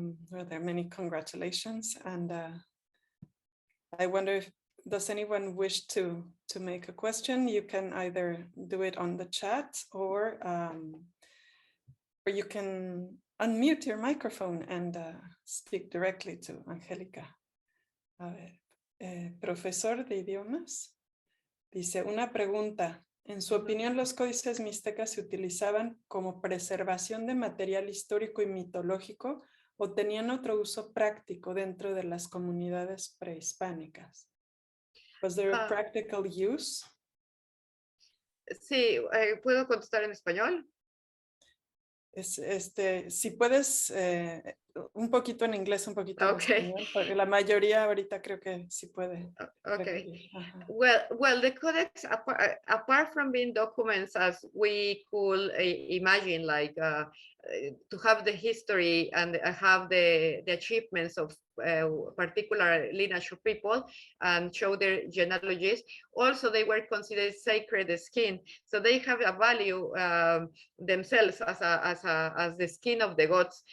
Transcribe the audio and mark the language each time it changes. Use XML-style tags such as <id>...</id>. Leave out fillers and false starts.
<en>Well, there are many congratulations, and I wonder if does anyone wish to make a question? You can either do it on the chat or you can unmute your microphone and speak directly to Angélica.</en> <es>A ver, profesor de idiomas, dice una pregunta. En su opinión, los códices mixtecas se utilizaban como preservación de material histórico y mitológico o tenían otro uso práctico dentro de las comunidades prehispánicas.</es> <en>Was there a practical use?</en> <es>Sí, ¿puedo contestar en español? Si puedes, un poquito en inglés, un poquito en español, porque la mayoría ahorita creo que sí puede.</es> <en>Okay. Well, the codex, apart from being documents as we could imagine, like to have the history and have the achievements of particular lineage of people and show their genealogies, also they were considered sacred skin, so they have a value themselves as the skin of the gods.</en>